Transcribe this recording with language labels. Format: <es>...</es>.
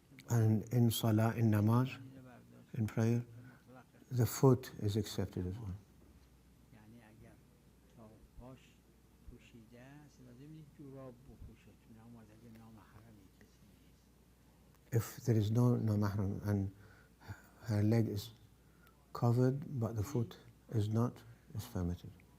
<en>And in salah, in namaz, in prayer, the foot is accepted as well.</en> <fa>یعنی اگر تا پاش پوشیده است لازم جوراب بپوشه، تو نماز اگر نامحرمی کسی نیست.</fa> <en>If there is no mahram and her leg is covered but the foot is not, it's permitted.</en>